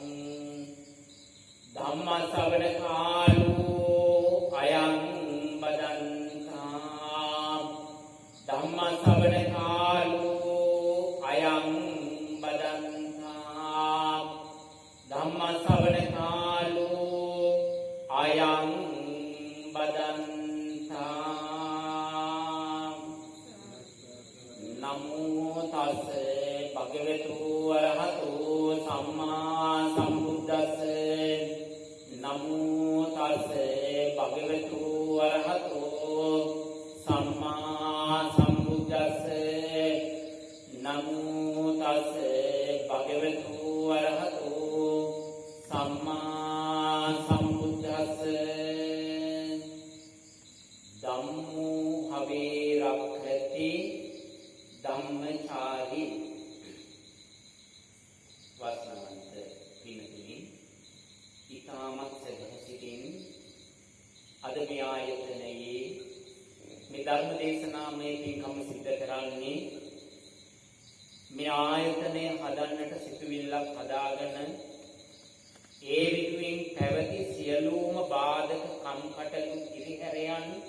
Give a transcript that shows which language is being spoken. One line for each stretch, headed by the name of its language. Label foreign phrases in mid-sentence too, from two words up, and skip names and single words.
Pali: ධම්ම ශ්‍රවණ කාලෝ අයං බදන්තා ධම්ම ශ්‍රවණ කාලෝ අයං බදන්තා ධම්ම ශ්‍රවණ කාලෝ අයං බදන්තා නමෝ තස් භගවතු වරහතෝ සම්මා සම්බුද්දස්ස නමෝ තස් භගවතු වරහතෝ සම්මා සම්බුද්දස්ස නමෝ තස් භගවතු වරහතෝ සම්මා සම්බුද්දස්ස ධම්මෝ හවේ රක්ඛති ධම්මචාරී වස්නවන්ත
Sinhala: පින්තුනි ඊ타මත් සදහසිතින් අද මේ ආයතනයේ මේ ධර්ම දේශනාමය පින්කම සිද්ධ කරන්නේ මේ ආයතනය හදන්නට සිතුවිල්ලක් හදාගෙන ඒ විදුවෙන් පැවති සියලුම බාධක කම්කටොළු ඉරිහැරයන්